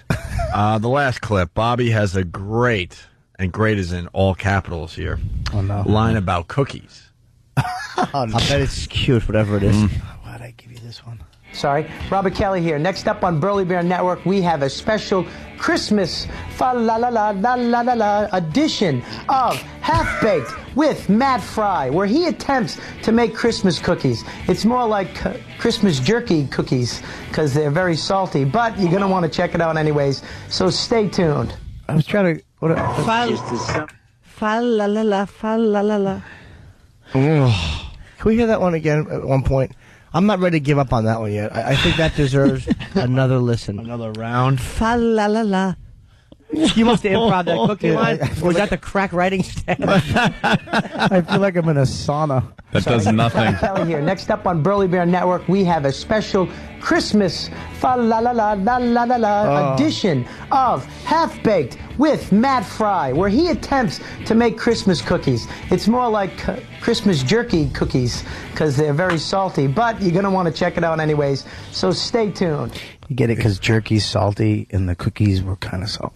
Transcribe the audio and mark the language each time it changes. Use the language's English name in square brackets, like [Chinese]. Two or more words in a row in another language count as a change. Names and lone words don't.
[English] The last clip. Bobby has a great, and great is in all capitals here, line about cookies. I bet it's cute, whatever it is. Why'd I give you this one? Sorry. Robert Kelly here. Next up on Burley Bear Network, we have a special Christmas fa-la-la-la-la-la-la edition of Half Baked with Matt Fry, where he attempts to make Christmas cookies. It's more like Christmas jerky cookies because they're very salty, but you're going to want to check it out anyways, so stay tuned. I was trying to. Fa-la-la-la, fa-la-la-la. Can we hear that one again at one point? I'm not ready to give up on that one yet. I think that deserves another listen. Another round. Fa-la-la-la. You must have improv that cookie line. Or was that the crack writing stand? I feel like I'm in a sauna. That does nothing. Kelly here. Next up on Burley Bear Network, we have a special Christmas fa-la-la-la-la-la-la edition of Half Baked with Matt Fry, where he attempts to make Christmas cookies. It's more like Christmas jerky cookies because they're very salty, but you're going to want to check it out anyways, so stay tuned. You get it because jerky's salty and the cookies were kind of salty.